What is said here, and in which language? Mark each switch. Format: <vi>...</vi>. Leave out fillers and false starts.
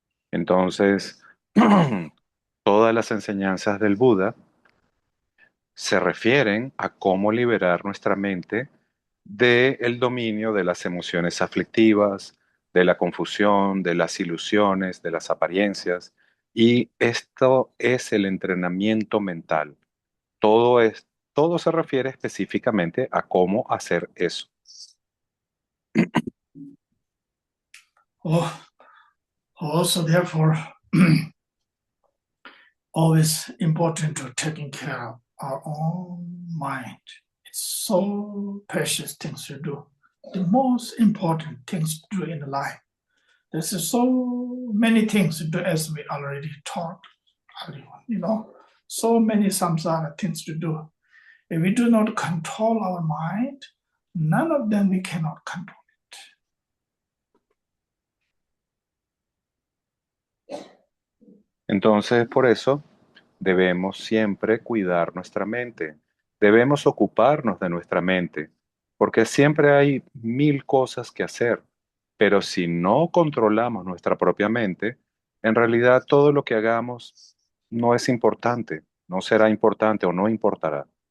<es>Entonces, todas las enseñanzas del Buda se refieren a cómo liberar nuestra mente del dominio de las emociones aflictivas, de la confusión, de las ilusiones, de las apariencias. Y esto es el entrenamiento mental. Todo se refiere específicamente a cómo hacer eso.</es> <en>Also, therefore, always important to taking care of our own mind. It's so precious things to do. The most important things to do in life. There's so many things to do as we already taught earlier, so many samsara things to do. If we do not control our mind, none of them we cannot control it.</en> <es>Entonces, por eso debemos siempre cuidar nuestra mente. Debemos ocuparnos de nuestra mente, porque siempre hay mil cosas que hacer. Pero si no controlamos nuestra propia mente, en realidad todo lo que hagamos no es importante, no será importante o no importará.</es>